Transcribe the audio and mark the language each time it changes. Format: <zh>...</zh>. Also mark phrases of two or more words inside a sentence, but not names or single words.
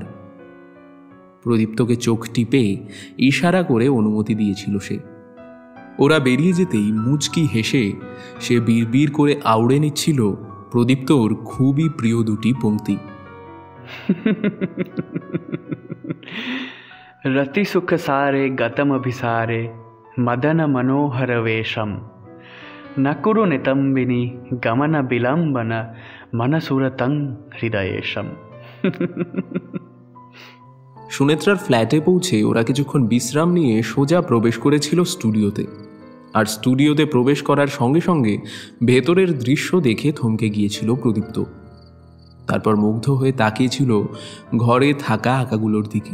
<bn>প্রদীপ্তকে চোখ টিপে ইশারা করে অনুমতি দিয়েছিল সে। ওরা বেরিয়ে যেতেই মুচকি হেসে সে বিড়বিড় করে আউড়ে নিচ্ছিল প্রদীপ্তর খুবই প্রিয় দুটি পংক্তি।</bn> <sa>रति सुख सारे गतम अभिसारे मदन मनोहर वेशम न कुरु नितंबिनी गमन विलंबन मनसुरतं हृदयेशम।</sa> <bn>সুনেত্রার ফ্ল্যাটে পৌঁছে ওরা কিছুক্ষণ বিশ্রাম নিয়ে সোজা প্রবেশ করেছিল স্টুডিওতে। আর স্টুডিওতে প্রবেশ করার সঙ্গে সঙ্গে ভেতরের দৃশ্য দেখে থমকে গিয়েছিল প্রদীপ্ত। তারপর মুগ্ধ হয়ে তাকিয়েছিল ঘরে থাকা আঁকাগুলোর দিকে।</bn>